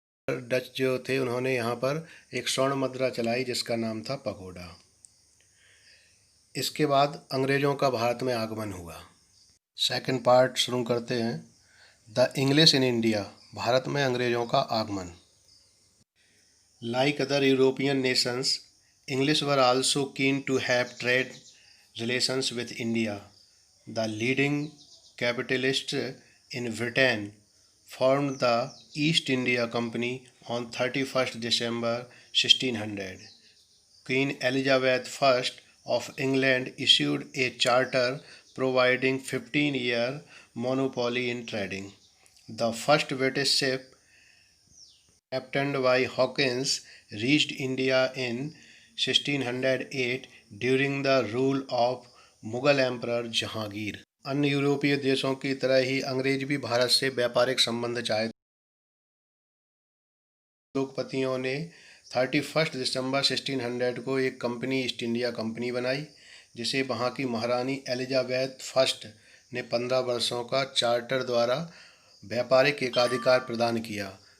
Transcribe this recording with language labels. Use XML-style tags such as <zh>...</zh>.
<hi>Dutch जो थे उन्होंने यहाँ पर एक स्वर्ण मुद्रा चलाई जिसका नाम था पगोडा। इसके बाद अंग्रेज़ों का भारत में आगमन हुआ। सेकंड पार्ट शुरू करते हैं।</hi> <en>the English in India,</en> <hi>Bharat में अंग्रेज़ों का आगमन।</hi> <en>Like other European nations, English were also keen to have trade relations with India. The leading capitalists in Britain formed the East India Company on 31st December 1600. Queen Elizabeth I of England issued a charter providing 15-year monopoly in trading. The first British ship, captained by Hawkins, reached India in 1608 during the rule of Mughal emperor Jahangir.</en> <hi>अन्य यूरोपीय देशों की तरह ही अंग्रेज भी भारत से व्यापारिक संबंध चाहते। उद्योगपतियों ने 31 दिसंबर 1600 को एक कंपनी ईस्ट इंडिया कंपनी बनाई, जिसे वहाँ की महारानी एलिजाबेथ फर्स्ट ने 15 वर्षों का चार्टर द्वारा व्यापारिक एकाधिकार प्रदान किया।</hi>